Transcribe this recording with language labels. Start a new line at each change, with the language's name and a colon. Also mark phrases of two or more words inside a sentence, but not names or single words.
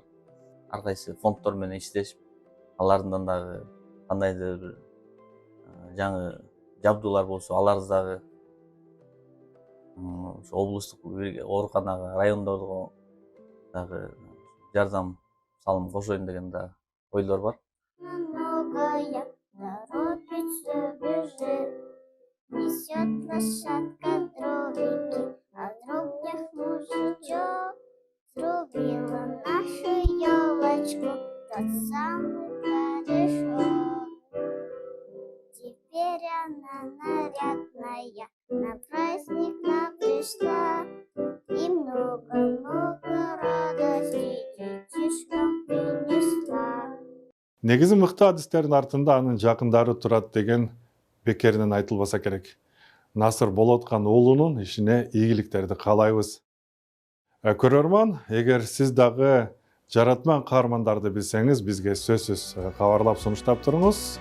Kyrgyz: Ар кайсы фонддор менен иштешип, алардан дагы кандайдыр бир жаңы жабдуулар болсо, аларды дагы ошо облустук ооруканага, райондорго дагы жардам салым кошоюн деген да ойлор бар.
Russian: Несет лошадка дровики, а в дровнях мужичок срубила нашу елочку, тот самый корешок. Теперь она нарядная, на праздник нам пришла, и много-много радостей детишкам принесла.
Kyrgyz: Негизи мыкты адистердин артында анын жакындары турат деген бекеринен айтылбаса керек. Насыр Болоткан уулунун ишине ийгиликтерди каалайбыз. Көрөрман, эгер сиз дагы жаратман каармандарды билсеңиз, бизге сөзсүз кабарлап сунуштап туруңуз.